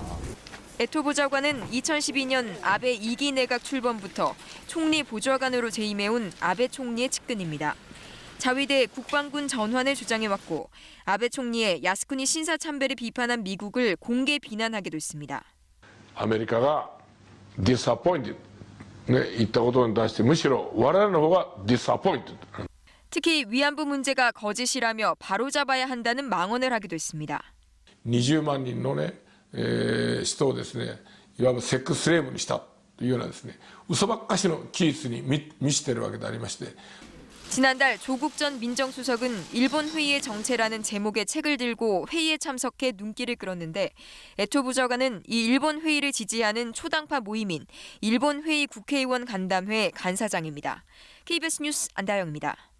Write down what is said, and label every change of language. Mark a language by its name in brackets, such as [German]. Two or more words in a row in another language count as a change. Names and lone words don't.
[Korean] 에토 보좌관은 2012년 아베 2기 내각 출범부터 총리 보좌관으로 재임해온 아베 총리의 측근입니다. 자위대 국방군 전환을 주장해왔고 아베 총리의 야스쿠니 신사 참배를 비판한 미국을 공개 비난하기도 했습니다. [Japanese] 아메리카가 disappointed 言ったことに対してむしろ我々の方が disappointed. [Korean] 특히 위안부 문제가 거짓이라며 바로잡아야 한다는 망언을 하기도 했습니다. [Japanese] 20만 人のね人をですねいわばセックススレーブにしたというようなですね嘘ばっかしの記述に満ちているわけでありまして [Korean] 지난달 조국 전 민정수석은 일본 회의의 정체라는 제목의 책을 들고 회의에 참석해 눈길을 끌었는데 에토 부저가는 이 일본 회의를 지지하는 초당파 모임인 일본 회의 국회의원 간담회 간사장입니다. KBS 뉴스 안다영입니다.